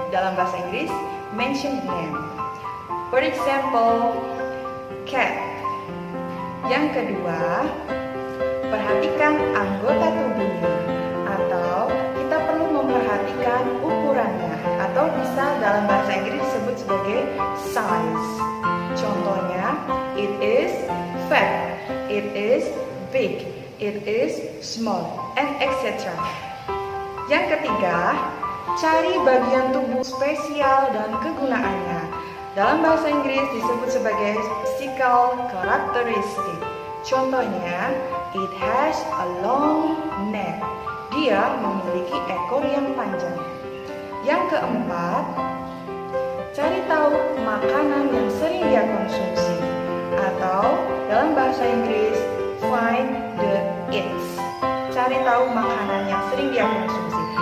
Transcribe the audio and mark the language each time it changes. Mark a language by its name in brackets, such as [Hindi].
[Indonesian] Dalam bahasa Inggris, [English] mention the name. For example, cat. [Indonesian] Yang kedua, perhatikan anggota tubuhnya, atau kita perlu memperhatikan ukurannya, atau bisa dalam bahasa Inggris disebut sebagai size. [English] Contohnya, it is fat, it is big, it is small, and etc. [Indonesian] Yang ketiga, cari bagian tubuh spesial dan kegunaannya. Dalam bahasa Inggris disebut sebagai physical characteristic. [English] Contohnya, it has a long neck. [Indonesian] Dia memiliki ekor yang panjang. Yang keempat, cari tahu makanan yang sering dia konsumsi. Atau dalam bahasa Inggris, [English] find the eats. [Indonesian] Cari tahu makanan yang sering dia konsumsi.